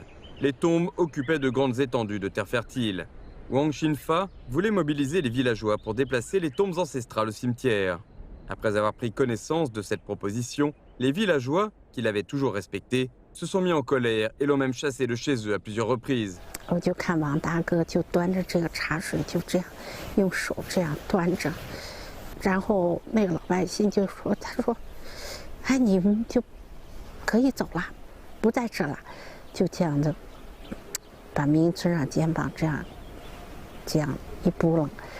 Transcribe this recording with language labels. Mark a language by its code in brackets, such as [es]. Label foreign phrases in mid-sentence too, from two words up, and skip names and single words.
[fr] Les tombes occupaient de grandes étendues de terre fertile. Wang Xinfa voulait mobiliser les villageois pour déplacer les tombes ancestrales au cimetière. Après avoir pris connaissance de cette proposition, les villageois, qui l'avaient toujours respecté, se sont mis en colère et l'ont même chassé de chez eux à plusieurs reprises. [zh] 我就看王大哥就端着这个茶水，就这样用手这样端着，然后那个老百姓就说：“他说，哎，你们就可以走了，不在这了。” 就这样子，把民村长肩膀这样一拨楞。